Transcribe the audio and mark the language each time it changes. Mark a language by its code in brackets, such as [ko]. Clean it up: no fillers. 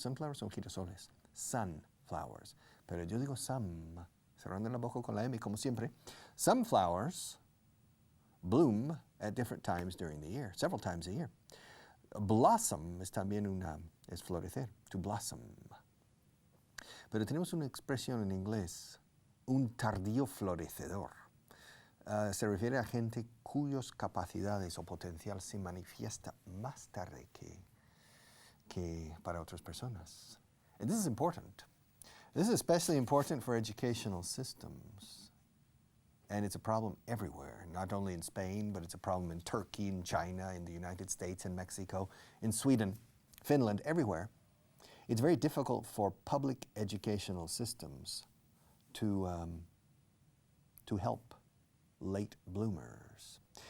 [es] Sunflowers son girasoles. Sunflowers. Pero yo digo cerrando la boca con la M como siempre. [en] Some flowers bloom at different times during the year, several times a year. [es] Blossom es también es florecer, to blossom. Pero tenemos una expresión en inglés, un tardío florecedor. Se refiere a gente cuyas capacidades o potencial se manifiesta más tarde que para otras personas. [en] And this is important. This is especially important for educational systems. And it's a problem everywhere, not only in Spain, but it's a problem in Turkey, in China, in the United States, in Mexico, in Sweden, Finland, everywhere. It's very difficult for public educational systems to help late bloomers.